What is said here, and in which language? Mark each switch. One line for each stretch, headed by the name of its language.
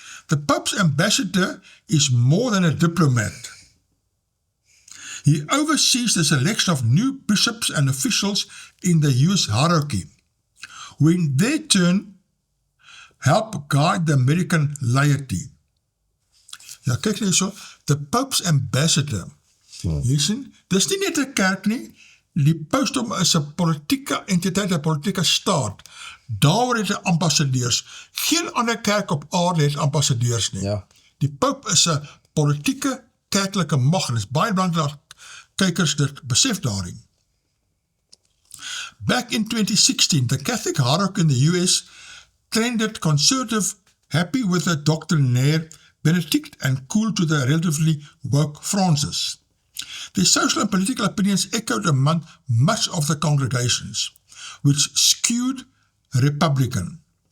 English: The Pope's ambassador is more than a diplomat. He oversees the selection of new bishops and officials in the US hierarchy, who in their turn help guide the American laity.
Afrikaans: Ja, kyk net so,
English: the Pope's ambassador.
Afrikaans: Jy sien, dis nie net 'n kerk nie, die pausdom is 'n politieke entiteit, 'n politieke staat. Daar het hy ambassadeurs. Geen ander kerk op aarde het ambassadeurs nie. Ja. Die Pope is 'n politieke kerklike mag, en is baie belangrik dat kykers dit besef daarin.
English: Back in 2016, the Catholic hierarchy in the US trended conservative, happy with the doctrinaire Benedict and cool to the relatively woke Francis. Their social and political opinions echoed among much of the congregations, which skewed Republican.